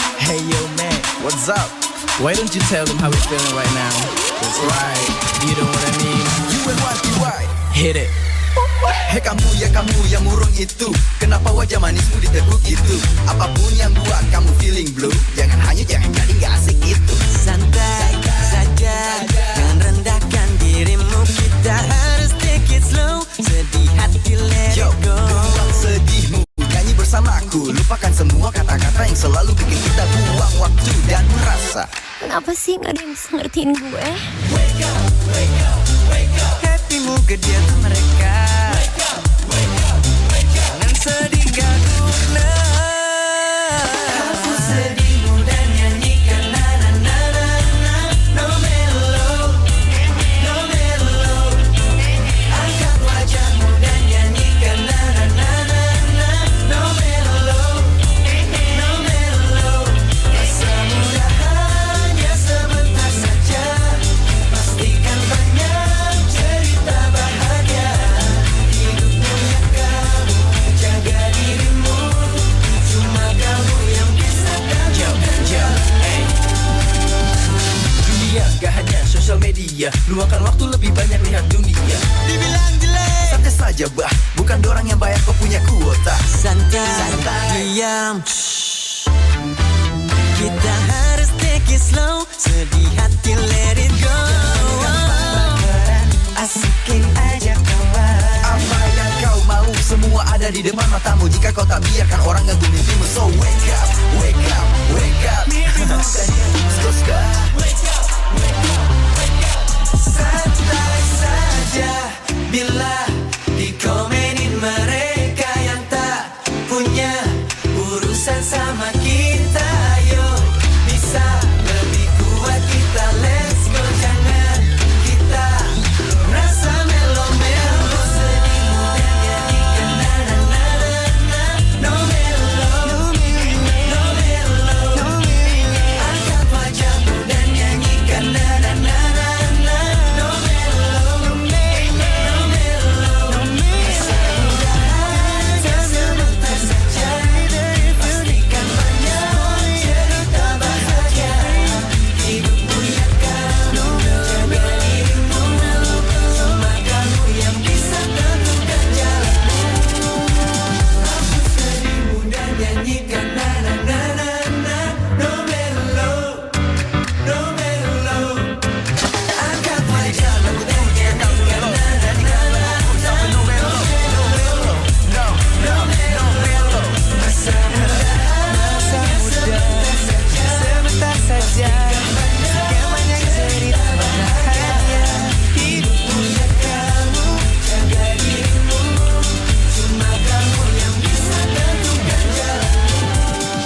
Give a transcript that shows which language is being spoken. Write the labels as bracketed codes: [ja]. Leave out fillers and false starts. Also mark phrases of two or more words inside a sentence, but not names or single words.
[en] Hey yo man, what's up? Why don't you tell them how we're feeling right now? That's right, you know what I mean. You and what you right. Hit it. [id] Hei kamu yang murung itu, kenapa wajah manismu diteguk itu? Apapun yang buat kamu [en] feeling blue, [id] jangan hanyut, jangan jadi gak asik itu. Santai saja, jangan rendahkan dirimu. Kita harus [en] take it slow, [id] sedih hati [en] let it go. [id] Buang sedihmu, nyanyi bersamaku. Lupakan semua kata-kata yang selalu bikin kita buang waktu dan merasa. Kenapa sih gak ada yang bisa ngertiin gue? [en] Wake up, wake up, wake up. Happymu gede tuh mereka. Wake up, wake up, wake up. [id] Jangan sedih gak guna. Hapus sedihmu dan nyanyikan na na na na na. [en] No mellow, no mellow. [id] Angkat wajahmu dan nyanyikan na na na na na. [en] No mellow, no mellow. [id] Masa muda hanya sebentar saja. Pastikan banyak cerita bahagia. Hidup punya kamu, jaga dirimu. Cuma kamu yang bisa tentukan jalan. Dunia gak hanya sosial media, luangkan waktu lebih banyak lihat dunia. Dibilang jelek, Santai saja bah, bukan dorang yang bayar kau punya kuota. santai, diam. Shh. Kita harus [en] take it slow, [id] sedih hati let it go. Asikin aja kawan. Apa yang kau mau, semua ada di depan matamu. Jika kau tak biarkan orang ganggu mimpimu. [en] So wake up, wake up, wake up. Skoska. Wake up, wake up, wake up. [id] Santai saja bila dikomenin mereka yang tak punya urusan sama kita. Yo, bisa lebih kuat kita, [en] let's go. [id] Jangan kita rasa melo-melo. Sedihmu dan nyanyikan na na na na na. [en] No mellow, no mellow. [id] Angkat wajahmu dan nyanyikan na na na na na. [en] No mellow, no mellow. [id] Semudah sebentar saja. Pastikan banyak cerita bahagia. Hidup punya kamu, jaga dirimu. Cuma kamu yang bisa tentukan jalanmu. Hapus sedihmu dan nyanyikan na na na na na. [en] No mellow, no mellow. [id] Angkat wajahmu dan nyanyikan na na na na. [en] No mellow, no mellow. [id] Masa muda sebentar saja. Sekian banyak cerita bahagia. Hidup punya kamu, jaga dirimu. Cuma kamu yang bisa tentukan jalanmu.